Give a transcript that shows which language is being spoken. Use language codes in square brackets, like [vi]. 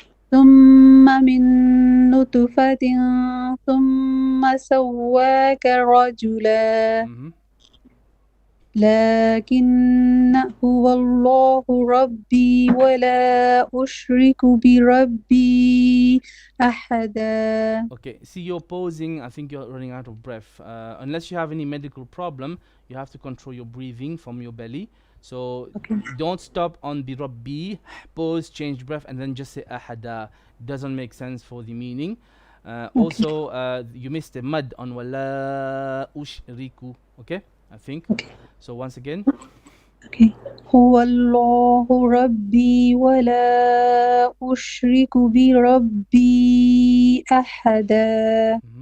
[ar] ثم من نطفة ثم سواك رجلا. لكن هو الله ربي ولا أشرك بربي أحدا. [en] Okay, see, you're pausing. I think you're running out of breath. Unless you have any medical problem, you have to control your breathing from your belly. So Okay. don't stop on the rabbi, pause, change breath, and then just say ahada. Doesn't make sense for the meaning. Also, you missed a mad on [ar] wala ushriku. [en] Okay, I think. Okay. So once again. Okay. [ar] هو الله ربي ولا أشرك بربي أحدا.